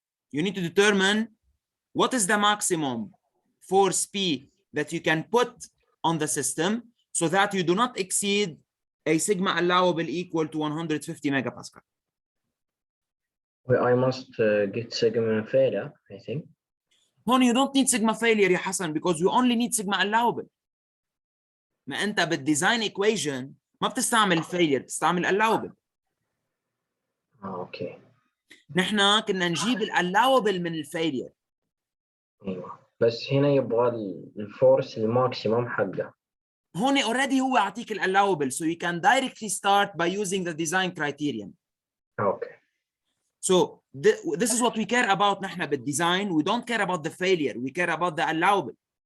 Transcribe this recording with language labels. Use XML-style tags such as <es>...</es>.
<en>You need to determine what is the maximum force P that you can put on the system so that you do not exceed a sigma allowable equal to 150 megapascal. Well, I must get sigma failure, I think. هون you don't need sigma failure يا حسن because you only need sigma allowable.</en> <ar>ما أنت بالdesign equation ما بتستعمل failure بتستعمل allowable.</ar> <en>Okay.</en> <ar>نحن كنا نجيب allowable من الفيلير. ايوه بس هنا يبغى الفورس الماكسيمم حقه.</ar> <en>هون already</en> <ar>هو يعطيك</ar> <en>allowable so you can directly start by using the design criterion. Okay. So this is what we care about</en> <ar>نحن بالdesign.</ar> <en>We don't care about the failure. We care about the allowable.</en>